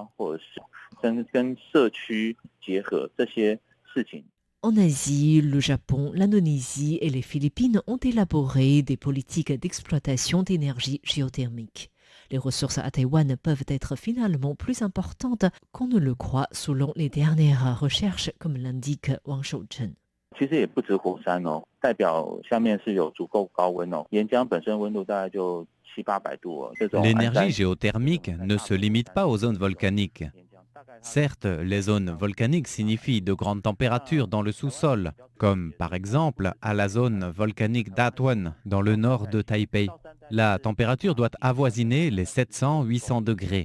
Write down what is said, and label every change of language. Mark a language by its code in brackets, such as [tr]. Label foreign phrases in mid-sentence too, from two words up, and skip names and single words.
[fr] En Asie, le Japon, l'Indonésie et les Philippines ont élaboré des politiques d'exploitation d'énergie géothermique. Les ressources à Taïwan peuvent être finalement plus importantes qu'on ne le croit selon les dernières recherches, comme l'indique Wang Shouchen. [zh] 其实也不止火山哦，代表下面是有足够高温哦。岩浆本身温度大概就700-800度哦。 [fr] L'énergie géothermique ne se limite pas aux zones volcaniques. Certes, les zones volcaniques signifient de grandes températures dans le sous-sol, comme par exemple à la zone volcanique d'Atuan, dans le nord de Taipei. La température doit avoisiner les 700-800 degrés.